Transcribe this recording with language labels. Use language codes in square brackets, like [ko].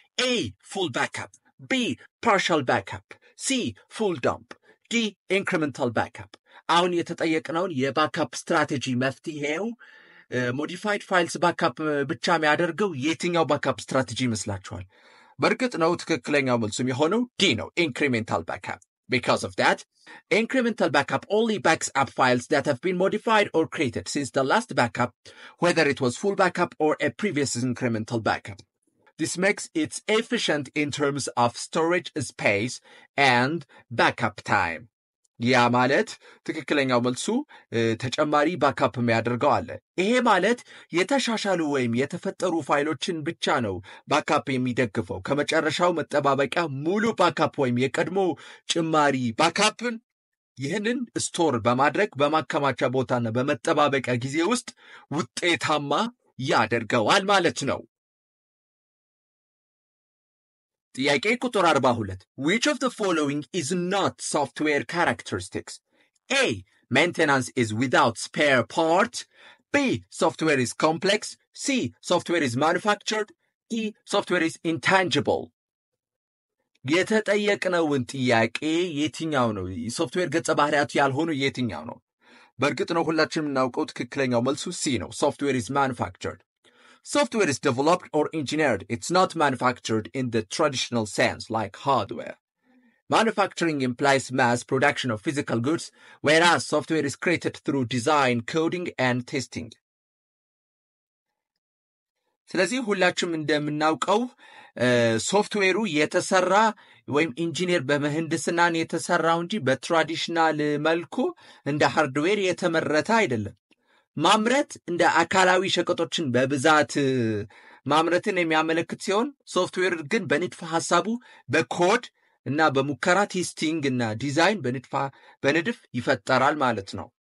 [en] A. Full backup. B. Partial backup. C. Full dump. D. Incremental backup. [am] አሁን የተጠየቅነውን የባካፕ ስትራቴጂ መፍትሄው ሞዲፋይድ ፋይልስ ባካፕ ብቻ የሚያደርገው የትኛው ባካፕ ስትራቴጂ ይመስላችኋል? በእርግጥ ነው ትክክለኛው መልሱም የሆነው ዲ ነው፣ ኢንክሪሜንታል ባካፕ። [en] Because of that, incremental backup only backs up files that have been modified or created since the last backup, whether it was full backup or a previous incremental backup. This makes it efficient in terms of storage space and backup time. [am] ያ ማለት ትክክለኛው መልሱ ተጨማሪ ባካፕ የሚያደርገው አለ። ይሄ ማለት የተሻሻሉ ወይም የተፈጠሩ ፋይሎችን ብቻ ነው ባካፕ የሚደግፈው። ከመጨረሻው መጠባበቂያ ሙሉ ባካፕ ወይም የቀድሞ ጭማሪ ባካፕን ይህንን ስቶር በማድረግ በማከማቻ ቦታና በመጠባበቂያ ጊዜ ውስጥ ውጤታማ ያደርገዋል ማለት ነው። ጥያቄ ቁጥር 42 [en] which of the following is not software characteristics? A. Maintenance is without spare part. B. Software is complex. C. Software is manufactured. D. Software is intangible. [am] የተጠየቅነውን ጥያቄ የትኛው ነው? ሶፍትዌር ገጸ ባህሪያቱ ያልሆኑ የትኛው ነው? በእርግጥ ነው ሁላችንም የምናውቀው ትክክለኛው መልሱ C ነው። [en] Software is manufactured. Software is developed or engineered. It's not manufactured in the traditional sense like hardware. Manufacturing implies mass production of physical goods, whereas software is created through design, coding, and testing. [am] ስለዚህ ሁላችንም እንደምናውቀው ሶፍትዌሩ የተሰራ ወይም ኢንጂነር በምህንድስናን የተሰራው እንጂ በትራዲሽናል መልኩ እንደ ሃርድዌር የተመረተ አይደለም። ማምረት እንደ አካላዊ ሸቀጦችን በብዛት ማምረትን የሚያመለክት ሲሆን ሶፍትዌር ግን በንድፈ ሐሳቡ በኮድ እና በሙከራ ቴስቲንግ እና ዲዛይን በንድፍ ይፈጠራል ማለት ነው።